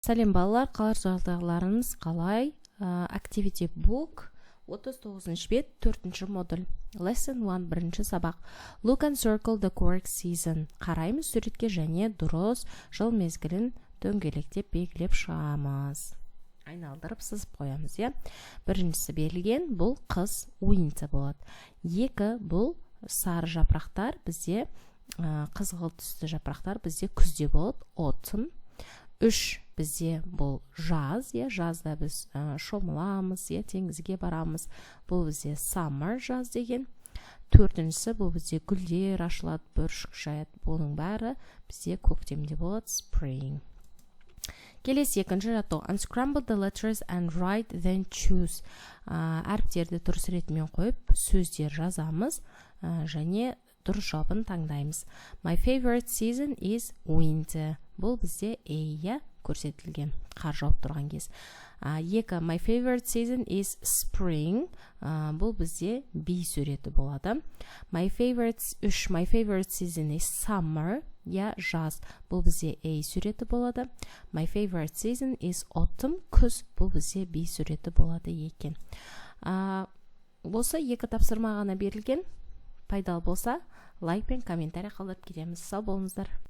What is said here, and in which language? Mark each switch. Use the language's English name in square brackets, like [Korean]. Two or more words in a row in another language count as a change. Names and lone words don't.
[Kazakh] Сәлем балалар, қалар жағдайларыңыз қалай? [English] Activity book [Kazakh] 39 бет 4 модуль. Lesson 1 бірінші сабақ. [English] Look and circle the correct season. [Kazakh] Қараймыз суретке және дұрыс жыл мезгілін дөңгелектеп белгілеп шығамыз. Айналдырып сызып қоямыз, иә. Біріншісі берілген, бұл қыс winter болады. 2 бұл сары жапырақтар, бізде қызғылт түсті жапырақтар бізде күзде болады, autumn. 3 бізде бұл жаз, жазда біз шомыламыз, теңізге барамыз. Бұл бізде summer, жаз деген. 4-ші бұл бізде гүлдер ашылады, бүршік жаяды. Бұның бәрі бізде көктемде болады, spring. Келесі екінші жаттығу. [English] Unscramble the letters and write, then choose. [Kazakh] Әріптерді дұрыс ретімен қойып, сөздер жазамыз және дұрыс жауабын таңдаймыз. [English] My favorite season is winter. [Kazakh] Бұл бізде A көрсетілген, қар жауып тұрған кез. 2. [English] My favorite season is spring. [Kazakh] Бұл бізде B суреті болады. 3. [English] My favorite season is summer. [Kazakh] Жаз. Бұл бізде A суреті болады. [English] My favorite season is autumn. [Kazakh] Күз. Бұл бізде B суреті болады екен. Болса, 2 тапсырма ғана берілген. Пайдалы болса, лайк пен комментарий қалдырып кетеміз. Сау болыңыздар.